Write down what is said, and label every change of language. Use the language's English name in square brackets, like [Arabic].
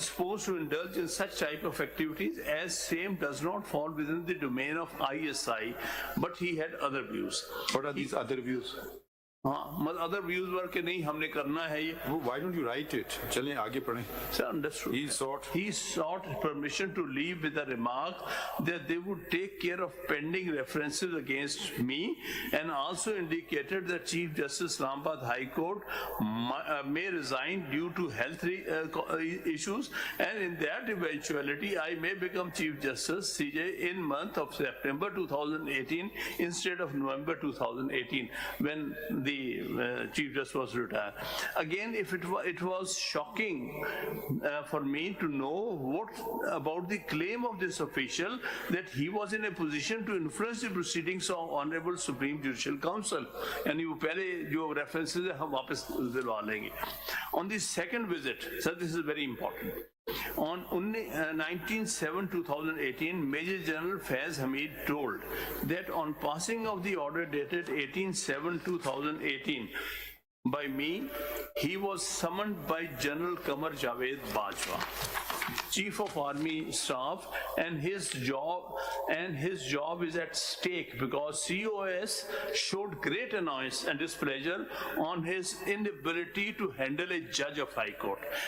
[English] supposed to indulge in such type of activities, as same does not fall within the domain of ISI, but he had other views. What are these other views? [Urdu] हाँ, [English] other views were [Urdu] कि नहीं हमने करना है ये. [English] Why don't you write it? [Urdu] चलें आगे पढ़ें. [English] Sir, understood. He sought permission to leave with a remark that they would take care of pending references against me, and also indicated that Chief Justice Islamabad High Court may resign due to health issues, and in that eventuality I may become Chief Justice CJ in month of September 2018 instead of November 2018, when the Chief Justice was retired. Again, if it was shocking for me to know what about the claim of this official that he was in a position to influence the proceedings of Honorable Supreme Judicial Council. [Urdu] यानी वो पहले जो references है हम वापस दिलवा लेंगे. [English] On the second visit, sir, this is very important. On 19/7/2018, Major General Faiz Hamid told that on passing of the order dated 18/7/2018 by me, he was summoned by General Qamar Javed Bajwa, Chief of Army Staff, and his job is at stake because COS showed great annoyance and displeasure on his inability to handle a judge of High Court.